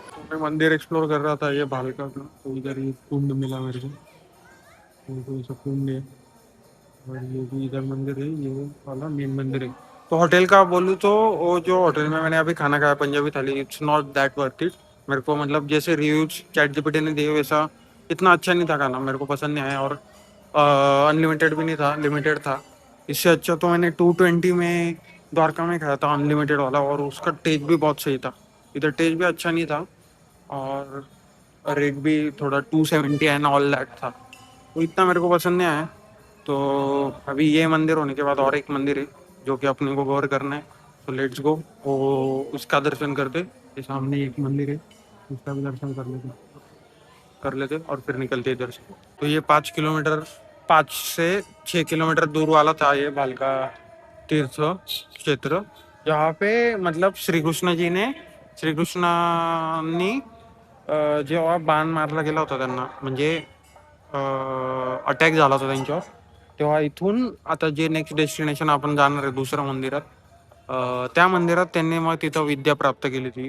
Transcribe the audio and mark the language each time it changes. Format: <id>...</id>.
<hi>मैं मंदिर एक्सप्लोर कर रहा था ये भालका का. तो इधर ये कुंड मिला मेरे को. तो ऐसा कुंड है. और ये भी इधर मंदिर है, ये वाला मेन मंदिर है. तो होटल का बोलूँ तो वो जो होटल में मैंने अभी खाना खाया पंजाबी थाली,</hi> <en>it's not that worth it</en> <hi>मेरे को. मतलब जैसे रिव्यूज ChatGPT ने दिए वैसा इतना अच्छा नहीं था खाना, मेरे को पसंद नहीं आया. और अनलिमिटेड भी नहीं था, लिमिटेड था. इससे अच्छा तो मैंने 220 में द्वारका में खाया था अनलिमिटेड वाला, और उसका टेस्ट भी बहुत सही था. इधर टेस्ट भी अच्छा नहीं था और रेट भी थोड़ा 270</hi> <en>and all that</en> <hi>था. तो इतना मेरे को पसंद नहीं आया. तो अभी ये मंदिर होने के बाद और एक मंदिर है जो कि अपने को गौर करना है. तो लेट्स गो, वो उसका दर्शन करते. ये सामने एक मंदिर है, उसका भी दर्शन कर लेते और फिर निकलते इधर से. तो ये 5 किलोमीटर, 5 से 6 किलोमीटर दूर वाला था ये भालका तीर्थ क्षेत्र.</hi> <mr>जहाँ पे मतलब श्रीकृष्णांनी जेव्हा बाण मारला गेला होता त्यांना, म्हणजे अटॅक झाला होता त्यांच्यावर. तेव्हा इथून आता जे नेक्स्ट डेस्टिनेशन आपण जाणार आहे दुसऱ्या मंदिरात, त्या मंदिरात त्यांनी मग तिथं विद्या प्राप्त केली होती.</mr>